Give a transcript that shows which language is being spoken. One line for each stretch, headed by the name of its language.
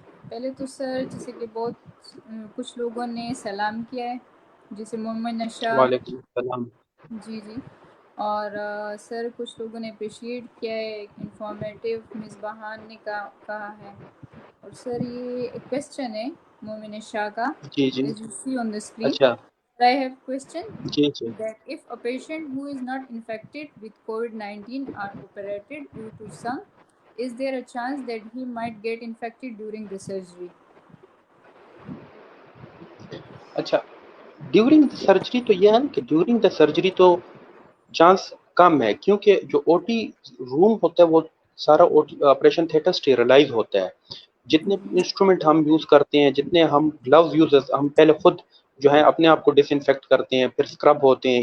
Urdu: پہلے تو سر جیسے کہ بہت کچھ لوگوں نے سلام کیا ہے, جیسے محمد نشا, وعلیکم السلام. جی جی, اور سر کچھ لوگوں نے اپریشیٹ کیا ہے, انفارمیٹیو مصباحان نے کہا ہے. اور سر یہ ایک کویسچن ہے مومن شاہ کا, جی جی.
English: as you see on the screen.
Urdu: اچھا.
English: I have question
Urdu: جی جی.
English: that if a patient who is not infected with COVID-19 are operated due to some, is there a chance that he might get infected during the surgery?
Urdu: اچھا,
English: during the surgery
Urdu: تو یہ ہے نا کہ during the surgery تو chance کم ہے, کیونکہ جو او ٹی روم ہوتا ہے وہ سارا آپریشن تھیٹر اسٹیرلائز ہوتا ہے. جتنے بھی انسٹرومنٹ ہم یوز کرتے ہیں, جتنے ہم گلوز یوز, ہم پہلے خود جو ہے اپنے آپ کو ڈس انفیکٹ کرتے ہیں, پھر اسکرب ہوتے ہیں.